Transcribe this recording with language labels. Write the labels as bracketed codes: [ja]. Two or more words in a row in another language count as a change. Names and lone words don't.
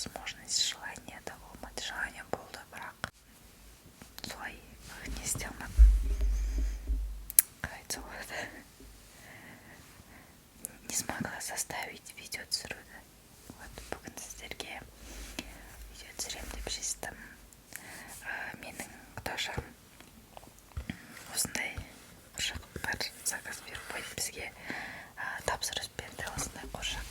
[ru] возможность, желание [kk] да болмады. Желание болды, бірақ солай не істей алмадым. Қалай айтса болады? [ru] Не смогла заставить [kk] видео түсіруді. Вот, бүгін сіздерге видео түсірем деп шештім. Менің құдашам осындай қуыршақтар заказ беріп қойды бізге, тапсырыс берді осындай қуыршақ.